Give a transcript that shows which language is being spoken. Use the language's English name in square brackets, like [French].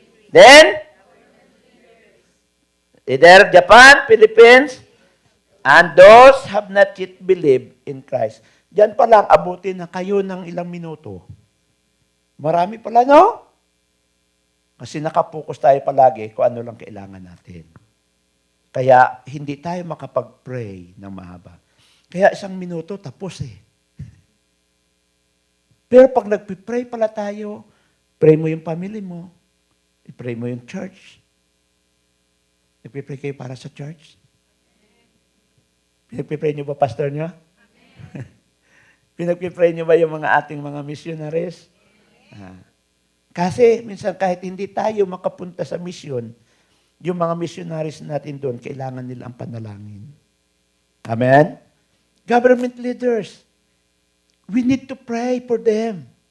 [English] Then, either Japan, Philippines, and those have not yet believed in Christ. [Filipino] Diyan pa lang, abutin na kayo ng ilang minuto. Marami pala, no? Kasi nakapokus tayo palagi kung ano lang kailangan natin. Kaya hindi tayo makapag-pray ng mahaba. Kaya 1 minuto, tapos eh. Pero pag nagpipray pala tayo, pray mo yung family mo, i-pray mo yung church. Nagpipray kayo para sa church? Pinagpipray niyo ba, pastor niyo? Pinagpipray niyo ba yung mga ating mga missionaries? Kasi minsan kahit hindi tayo makapunta sa mission, yung mga missionaries natin doon, kailangan nila ang panalangin. Amen? [English] Government leaders, we need to pray for them.